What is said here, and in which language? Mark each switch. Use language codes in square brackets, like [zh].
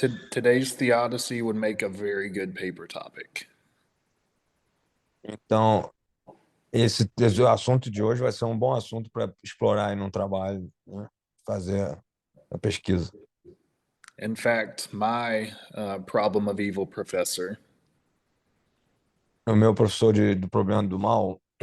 [en] Today's theodicy would make a very good paper topic. [pt] Então, esse assunto de hoje vai ser um bom assunto para explorar aí no trabalho, né? Fazer a pesquisa. [en] In fact, my problem of evil professor [pt] O meu professor do problema do mal